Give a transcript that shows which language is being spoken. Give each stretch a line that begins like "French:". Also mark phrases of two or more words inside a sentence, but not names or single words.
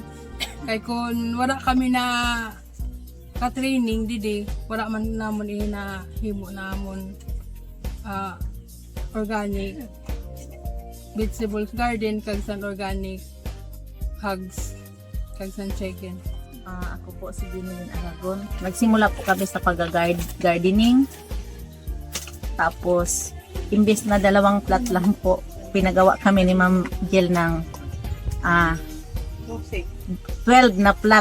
Hiligaynon: Kay kun wala kami na ka-training didi, wala man namon na himo namon
English: organic vegetables garden
Hiligaynon: kag san organic hugs kag san chicken.
Filipino: Ako po si Ginilin Aragon. Nagsimula po kami sa pag-gardening. Tapos, imbes na 2 plat lang po, pinagawa kami ni Ma'am Jill ng 12 na plat.